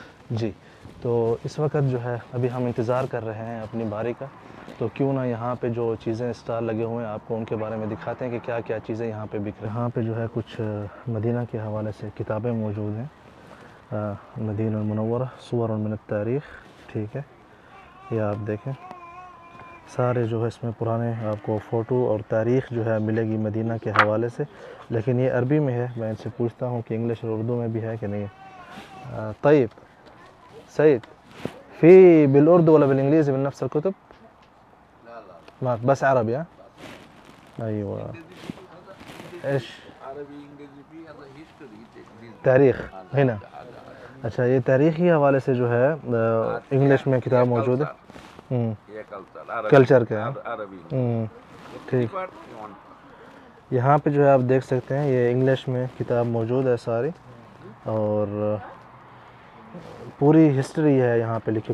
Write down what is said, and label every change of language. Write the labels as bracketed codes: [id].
[ur] جی. تو اس وقت جو ہے ابھی ہم انتظار کر رہے ہیں اپنی باری کا، تو کیوں نہ یہاں پہ جو چیزیں اسٹال لگے ہوئے ہیں آپ کو ان کے بارے میں دکھاتے ہیں کہ کیا کیا چیزیں یہاں پہ بک رہی ہیں. یہاں پہ جو ہے کچھ مدینہ کے حوالے سے کتابیں موجود ہیں، مدینہ المنورہ صور من التاریخ. ٹھیک ہے. یہ آپ دیکھیں سارے جو ہے اس میں پرانے آپ کو فوٹو اور تاریخ جو ہے ملے گی مدینہ کے حوالے سے، لیکن یہ عربی میں ہے. میں ان سے پوچھتا ہوں کہ انگلش اور اردو میں بھی ہے کہ نہیں. [ar] طيب سيد، في بالأردو ولا بالإنجليزي من نفس الكتب؟ لا ما بس عربي. ها أيوة. إيش؟ عربي إنجليزي في هذا هيستوري تاریخ هنا. [ur] اچھا یہ تاریخی حوالے سے جو ہے انگلش میں کتاب موجود ہے. کلچر کا ہے. ٹھیک. یہاں پہ جو ہے آپ دیکھ سکتے ہیں یہ انگلش میں کتاب موجود ہے ساری، اور پوری ہسٹری ہے یہاں پہ لکھی.